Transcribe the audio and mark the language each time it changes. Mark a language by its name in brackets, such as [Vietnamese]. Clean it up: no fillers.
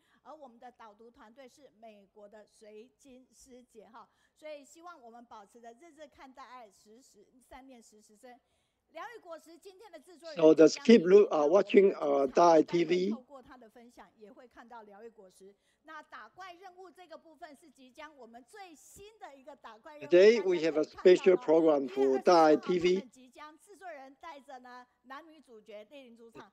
[Chinese] 而我们的导读团队是美国的水晶师姐哈，所以希望我们保持着日日看大爱，时时3念时时生。疗愈果实今天的制作人 [English] So just keep watching Dai TV. [Chinese] 透过他的分享，也会看到疗愈果实。那打怪任务这个部分是即将我们最新的一个打怪任务。 [English] Today we have a special program for Dai TV. [Chinese] 即将制作人带着呢男女主角莅临主场。